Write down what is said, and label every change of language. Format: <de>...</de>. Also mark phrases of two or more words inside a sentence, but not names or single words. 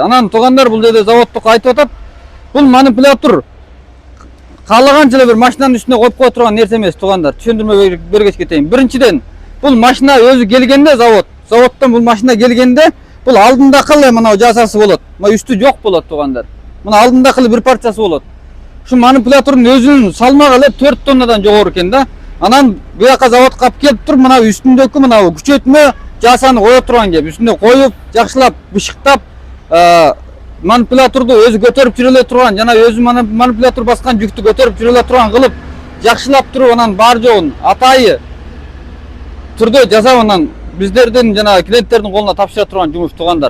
<ky>Анан туугандар бул жерде заводдук айтып атат. Бул манипулятор каалаганча эле бир машинанын үстүнө коюп кое турган нерсе эмес, туугандар. Түшүндүрмө бергечи кетейин. Биринчиден, бул машина өзү келгенде заводдон бул машина келгенде, бул алдындакы эле мына жасасы болот. Мына үстү жок болот, туугандар. Мына алдындакы эле бир парчасы болот. Шу манипулятөрүн өзүнүн салмагы эле 4 тоннадан жогору экен да. Анан буяка заводка алып келип туруп, мына үстүндөгү мына күчөтмө жасаны кое турган кеп, үстүнө коюп, жакшылап, бышыктап, манипуляторду өзү көтөрүп жүрө эле турган, жана өзү манипулятор баскан жүктү көтөрүп жүрө эле турган кылып, жакшылап туруп, анан бар жогун атайы түрдө жасап, анан биздердин жана клиенттердин колуна тапшыра турган жумуш туугандар.</ky>